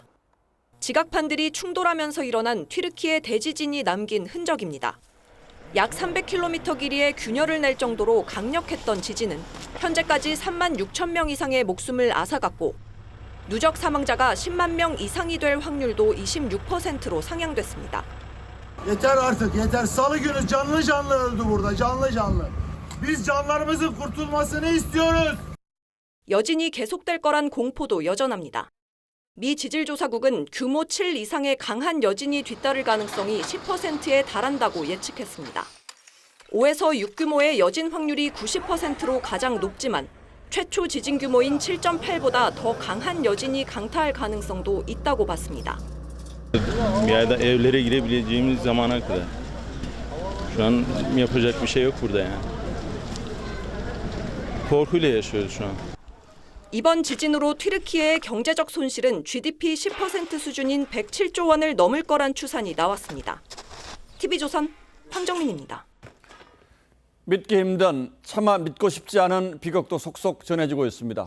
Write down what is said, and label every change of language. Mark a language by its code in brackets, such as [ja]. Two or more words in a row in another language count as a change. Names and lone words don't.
[ko] 지각판들이 충돌하면서 일어난 튀르키예 대지진이 남긴 흔적입니다. 약 300km 길이의 균열을 낼 정도로 강력했던 지진은 현재까지 3만 6천 명 이상의 목숨을 앗아갔고 누적 samanca가 10만 명 이상이 될 확률도 26%로 상향됐습니다. [tr] Yeter artık yeter. Salı günü canlı canlı öldü burada. Canlı canlı. Biz canlarımızın kurtulmasını istiyoruz. [ko] 여진이 계속될 거란 공포도 여전합니다. 미 지질조사국은 규모 7 이상의 강한 여진이 뒤따를 가능성이 10%에 달한다고 예측했습니다. 5에서 6 규모의 여진 확률이 90%로 가장 높지만 최초 지진 규모인 7.8보다 더 강한 여진이 강타할 가능성도 있다고 봤습니다. [tr] Bir ayda evlere girebileceğimiz zamana kadar. Şu an yapacak bir şey yok burada yani. Korkuyla yaşıyoruz şu an. [ko] 이번 지진으로 튀르키예의 경제적 손실은 GDP 10% 수준인 107조 원을 넘을 거란 추산이 나왔습니다. TV조선 황정민입니다. 믿기 힘든, 차마 믿고 싶지 않은 비극도 속속 전해지고 있습니다.